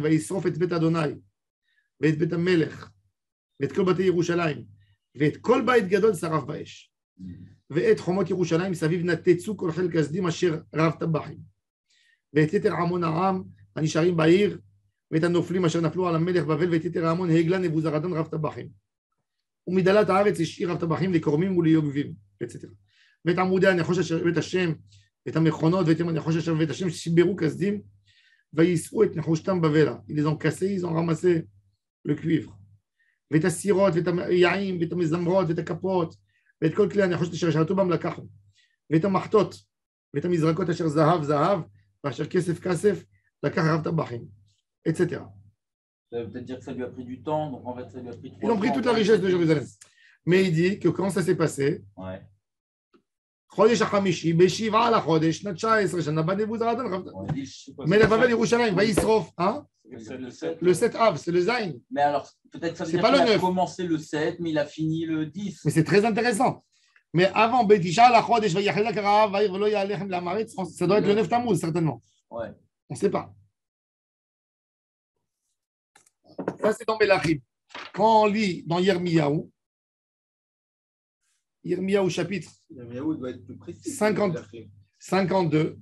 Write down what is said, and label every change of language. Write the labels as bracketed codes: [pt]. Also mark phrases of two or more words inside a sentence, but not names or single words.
[he] וישרוף את בית אדוני ואת בית המלך ואת כל בתי ירושלים ואת כל בית גדול שרף באש ואת חומות ירושלים סביב נתצו כל חיל כסדים אשר רב טבחים ואת יתר עמון העם הנשארים בעיר ואת הנופלים אשר נפלו על המלך בבל ואת יתר העמון הגלה נבוזראדן רב טבחים ומדלת הארץ השאיר רב טבחים לקורמים וליוגבים etc. ואת עמודי הנחוש אשר בית השם ואת המכונות ואת הנחוש אשר בית השם שיברו כסדים ויישאו את נחושתם בבלה. [fr] Ils ont cassé, ils ont ramassé le cuivre [he] ואת הסירות ואת היעים ואת המזמרות ואת הכפות ואת כל כלי הנחושת אשר שרתו בם לקחו ואת המחטות ואת המזרקות אשר זהב ואשר כסף לקח רב טבחים etc. [fr] Ça veut peut-être dire que ça lui a pris du temps, donc en fait ça lui a pris 3 Ils ont pris toute la richesse de Jérusalem. Mais il dit que quand ça s'est passé, [he] חודש החמישי, בשבעה לחודש, שנת 19 שנה, בא נבוזראדן, מלך בבל ירושלים, וישרוף, [fr] le 7 Av, c'est le Zayn. Mais alors, peut-être ça veut dire qu'il a commencé le 7, mais il a fini le 10. Mais c'est très intéressant. Mais avant, [he] בתשעה לחודש, ויחזק הרעב, והעיר ולא יהיה לחם לעם הארץ, [fr] ça doit être le 9 Tammuz, certainement. Ouais. On ne sait pas. Ça, c'est dans Melachim. Quand on lit dans Yirmiyahu chapitre Yirmiyahu doit être plus précis. 52.